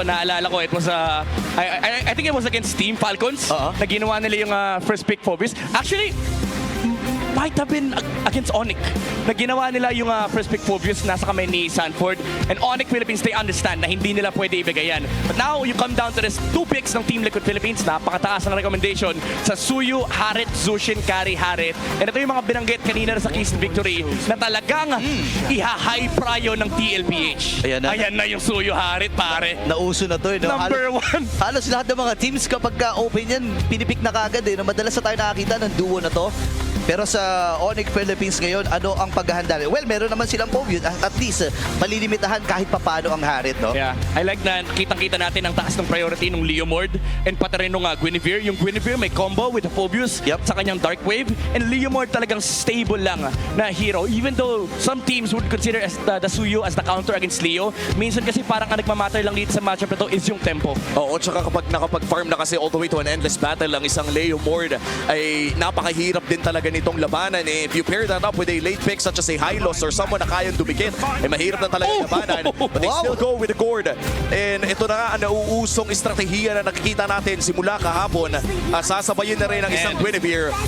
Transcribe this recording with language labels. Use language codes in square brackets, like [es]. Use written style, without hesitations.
[tl] Naalala ko, [en] it was I think it was against Team Falcons [tl] na ginawa nila yung [en] first pick Phobius. Actually, might have been against [tl] Onyx na ginawa nila yung first pick Phobius nasa kamay ni Sanford. [en] And Onyx Philippines, they understand [tl] na hindi nila pwede ibigay yan. [en] But now, you come down to this 2 picks ng Team Liquid Philippines. [tl] Napakataas ng recommendation sa Suyu, Harit, Zushin, Kari, Harit. And ito yung mga binanggit kanina sa Keys to Victory na talagang iha-high pryo ng TLPH. Ayan na yung Suyu, Harit, pare. Nauso na to. No? Number 1. Halos lahat ng mga teams kapag open yan, pinipick na kagad. No? Madalas na tayo nakakita ng duo na to. Pero sa Onyx Philippines ngayon, ano ang paghahanda? Well, meron naman silang Phobius. At least, malilimitahan kahit papano ang Harit, no? [en] Yeah, I like [tl] na kitang-kita natin ang taas ng priority ng Leomord and pati rin nung Guinevere. Yung Guinevere may combo with the Phobius sa kanyang Dark Wave. And Leomord talagang stable lang na hero. [en] Even though some teams would consider as the Suyo as the counter against Leo, [tl] minsan kasi parang ang nagmamatter lang dito sa matchup na to is yung tempo. Oo, tsaka kapag nakapag-farm na kasi [en] all the way to an endless battle [tl] ang isang Leomord ay napakahirap din talaga nitong labanan. [en] If you pair that up with a late pick such as a Hylos or someone [tl] na kayang dumikit, ay mahirap na talaga labanan. [en] But they still go with the Gord. [tl] And ito na nga ang nauusong estratehiya na nakikita natin simula kahapon. Sasabayin na rin ang isang Guinevere.